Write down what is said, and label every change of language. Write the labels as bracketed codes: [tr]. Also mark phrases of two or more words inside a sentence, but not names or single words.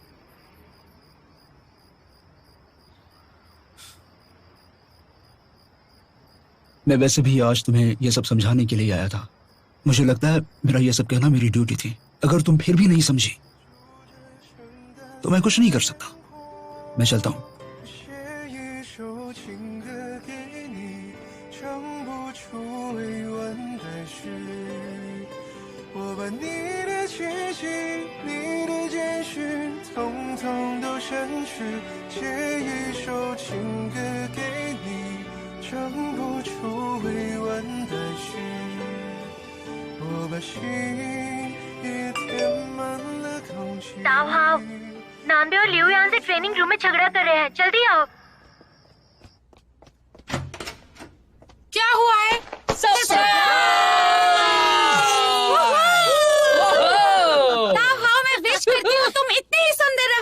[hi] मैं वैसे भी आज तुम्हें यह सब समझाने के लिए आया था। मुझे लगता है मेरा यह सब कहना मेरी ड्यूटी थी। अगर तुम फिर भी नहीं समझी तो मैं कुछ नहीं कर सकता। मैं चलता हूं। [zh] 写一首情歌给你，唱不出未完的诗。我把你的气息、你的简讯，统统都删去。写一首情歌给你，唱不出未完的诗。我把心也填满了空气。 [hi] नाम्बे और लियो यहाँ से ट्रेनिंग रूम में झगड़ा कर रहे हैं। जल्दी आओ। क्या हुआ है? ताओ, मैं विश करती हूँ तुम इतनी ही सुंदर रहो।